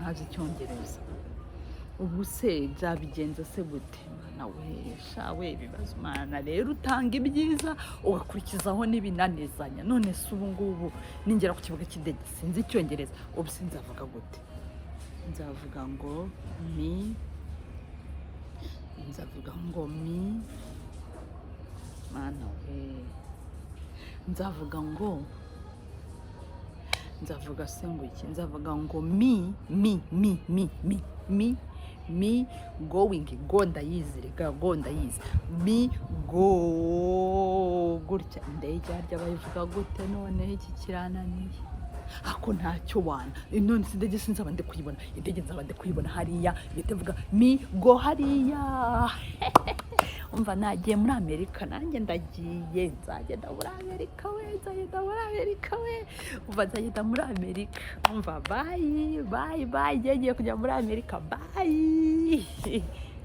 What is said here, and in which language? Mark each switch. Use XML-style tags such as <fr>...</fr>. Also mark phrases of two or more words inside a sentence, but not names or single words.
<rw>ntazi Icyongereza ubu se byabigenza se gute nawe shawe bibazo mana rero utanga ibyiza ugakurikizaho n'ibinanezanya none se ubu ngubu ningera ku kibuga cy'indege sinzi Icyongereza ubu sinzavuga gute nzavuga ngo mana we nzavuga se ngo iki nzavuga ngo</rw> <en>me going go</en> <rw>ndayizi rega go ndayizi</rw> <en>me go</en> <rw>gutya ndege harya bayivuga gute none iki kirananiye ako ntacyo wana none indege sinzaba ndi kuyibona indege nzaba ndi kuyibona hariya bitevuga</rw> <en>me go</en> <rw>hariya umva nagiye muri Amerika nanjye ndagiye nzagenda muri Amerika we umva nzagenda muri Amerika umva bye ngiye kujya muri Amerika bye</rw>